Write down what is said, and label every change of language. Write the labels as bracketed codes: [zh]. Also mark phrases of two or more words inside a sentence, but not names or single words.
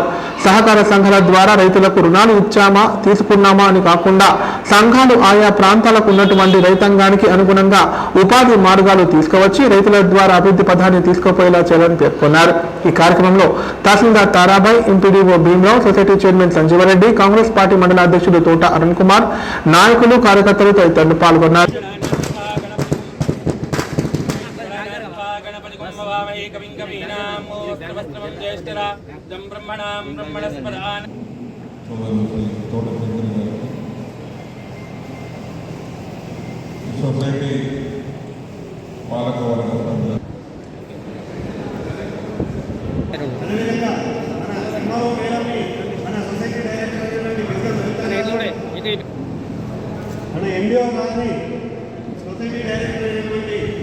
[te] సహకార సంఘాల ద్వారా రైతులకు రుణాలు ఇచ్చామా, తీసుకున్నామా అని కాకుండా సంఘాలు ఆయా ప్రాంతాలకు ఉన్నటువంటి రైతాంగానికి అనుగుణంగా ఉపాధి మార్గాలు తీసుకువచ్చి రైతుల ద్వారా అభివృద్ధి పథాన్ని తీసుకుపోయేలా చేయాలని పేర్కొన్నారు. ఈ కార్యక్రమంలో తహసీల్దార్ తారాబాయ్, ఎంపీడీఓ భీమరావు, సొసైటీ చైర్మన్ సంజీవరెడ్డి, కాంగ్రెస్ పార్టీ మండల అధ్యక్షుడు తోట అరుణ్ కుమార్, నాయకులు, కార్యకర్తలు తదితరులు పాల్గొన్నారు. [sa] उपवीतयामहे कविं कवीनां मोत्रवस्त्रमं ज्येष्ठराजं ब्रह्मणां ब्रह्मणस्पदान् [te] సొసైటీ పాలకవర్గం అదేవిధంగా మన ఎంఆర్ఓ మేడంని మన సొసైటీ డైరెక్టర్ మన ఎండిఓ గారిని సొసైటీ డైరెక్టర్ అయినటువంటి